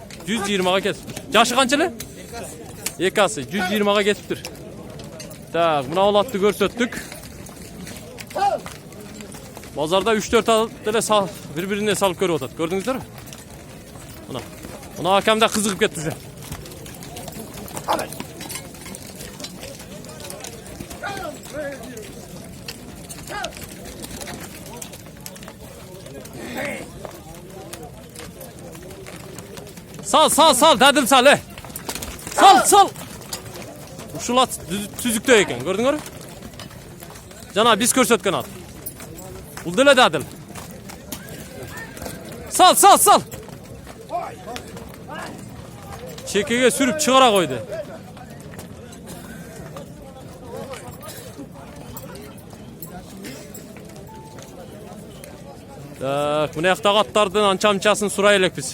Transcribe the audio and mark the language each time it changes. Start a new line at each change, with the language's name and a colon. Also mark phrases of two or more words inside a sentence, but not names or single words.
Kyrgyz: 120га кетиптир. Жашы канча эле? 2 асы 120га кетиптир. Так, мына олатты көрсөттүк. Базарда 3-4 ат эле бири-бирине салып көрүп атат. Көрдүңүздөрбү? Мына акам да кызыгып кетти уже. Сал, дадил сал, Сал. Ушул ат түзүктө экен, көрдүңөр? Жана биз көрсөткөн ат. Бул деле дадил. Sal. Чекеге сүрүп чыгара койду. Так, мына жактагы аттардын анча-мынчасын сурай элекпиз.